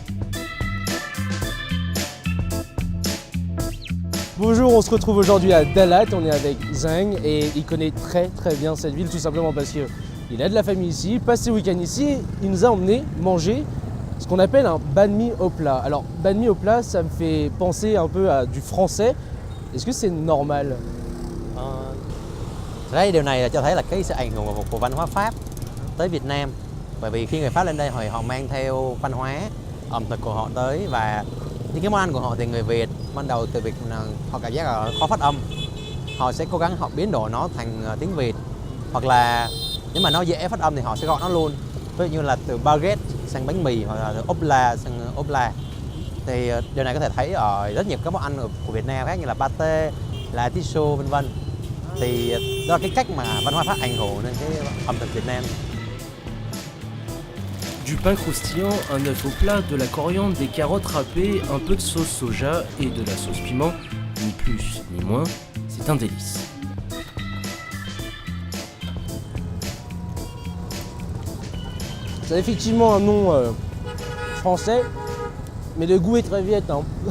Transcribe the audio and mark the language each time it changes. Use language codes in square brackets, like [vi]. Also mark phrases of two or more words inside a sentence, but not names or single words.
[fr] Bonjour, on se retrouve aujourd'hui à Dalat, on est avec Zeng et il connaît très bien cette ville tout simplement parce qu'il a de la famille ici, il passe ses week-ends ici, il nous a emmené manger ce qu'on appelle un [vi] banh mi [fr] au plat. Alors [vi] banh mi [fr] au plat, ça me fait penser un peu à du français, est-ce que c'est normal? [vi] Đấy, điều này là cho thấy là cái sự ảnh hưởng của văn hóa Pháp tới Việt Nam. Bởi vì khi người Pháp lên đây họ mang theo văn hóa ẩm thực của họ tới và những cái món ăn của họ thì người Việt ban đầu từ việc họ cảm giác là khó phát âm. Họ sẽ cố gắng họ biến đổi nó thành tiếng Việt hoặc là nếu mà nó dễ phát âm thì họ sẽ gọi nó luôn. Ví dụ như là từ baguette sang bánh mì hoặc là từ opla sang opla. Thì điều này có thể thấy ở rất nhiều các món ăn của Việt Nam khác như là pate, là tiso vân vân. Thì đó là cái cách mà văn hóa Pháp ảnh hưởng đến cái ẩm thực Việt Nam. [fr] Du pain croustillant, un œuf au plat, de la coriandre, des carottes râpées, un peu de sauce soja et de la sauce piment, ni plus ni moins, c'est un délice. C'est effectivement un nom français, mais le goût est très viet, hein.